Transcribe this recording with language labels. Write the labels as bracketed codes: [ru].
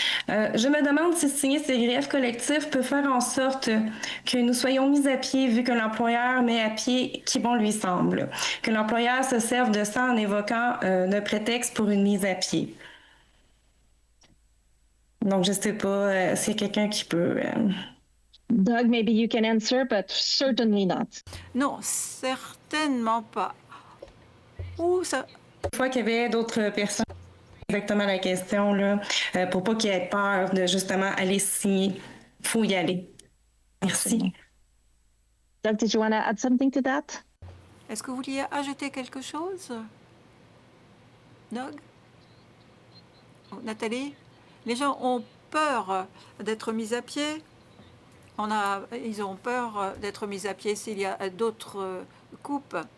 [fr] Je me demande si signer ces griefs collectifs peut faire en sorte que nous soyons mis à pied vu que l'employeur met à pied qui bon lui semble, que l'employeur se serve de ça en évoquant un prétexte pour une mise à pied. Donc, je ne sais pas s'il y a quelqu'un qui peut... [en] Doug, maybe you can answer, but certainly not. [fr] Non, certainement pas. Ou ça... Une fois qu'il y avait d'autres personnes, exactement la question, là, pour pas qu'il y ait peur de justement aller signer. Il faut y aller. Merci. [en] Doug, did you want to add something to that? [fr] Est-ce que vous vouliez ajouter quelque chose? Doug? Nathalie? Les gens ont peur d'être mis à pied. Ils ont peur d'être mis à pied s'il y a d'autres coupes.